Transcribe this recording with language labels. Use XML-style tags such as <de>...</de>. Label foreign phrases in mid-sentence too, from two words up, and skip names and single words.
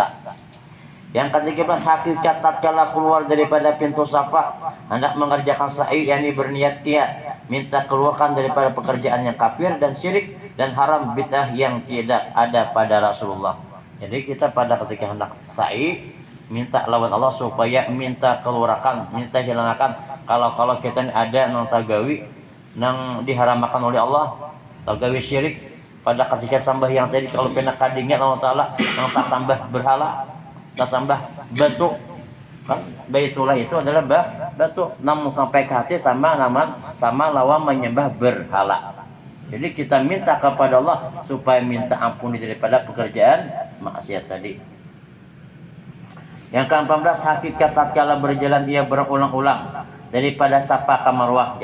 <id>Yang ketiga, hakikat tatkala keluar daripada pintu safa hendak mengerjakan sa'i, yakni berniat ia minta keluarkan daripada pekerjaan yang kafir dan syirik dan haram bid'ah yang tidak ada pada Rasulullah. Jadi kita pada ketika hendak sa'i minta lawan Allah supaya minta keluarkan, minta hilangkan kalau kita ada</id> <bjn>nang tagawi nang</bjn> <id>diharamkan oleh Allah, tagawi syirik pada ketika sambah yang tadi kalau pernah kadingnya Allah Ta'ala yang tak sambah berhala, tak sambah batu kan, baitullah itu adalah batu, namun sampai ke hati sama lawan menyembah berhala. Jadi kita minta kepada Allah supaya minta ampuni daripada pekerjaan maksiat tadi. Yang ke-14, hakikat tatkala berjalan dia berulang-ulang daripada safa ke marwah.</id>